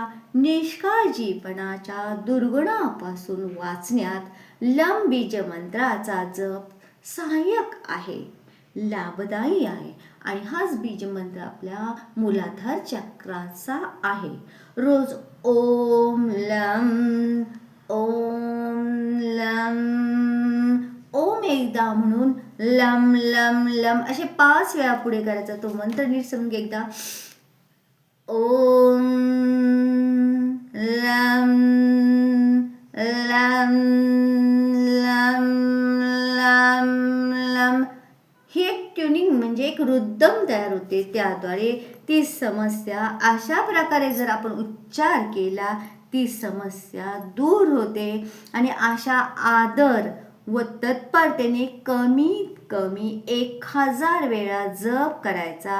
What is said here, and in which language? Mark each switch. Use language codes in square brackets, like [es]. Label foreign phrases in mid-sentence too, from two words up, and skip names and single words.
[mr] निष्काळजीपणाच्या दुर्गुणापासून वाचण्यात लम बीज मंत्राचा जप सहाय्यक आहे, लाभदायी आहे आणि हाच बीज मंत्र आपल्या मूलाधार चक्राचा आहे. रोज ओम लम ओम लम एकदा म्हणून लम लम लम असे 5 वेळा पुढे करायचा. तो मंत्र नीट समजून घे एकदा. ओम लम लम लम लम लम. ही एक ट्युनिंग म्हणजे एक रुद्दम तयार होते. त्याद्वारे ती समस्या अशा प्रकारे जर आपण उच्चार केला ती समस्या दूर होते. आणि अशा आदर व तत्परतेने कमीत कमी 1000 वेळा जप करायचा.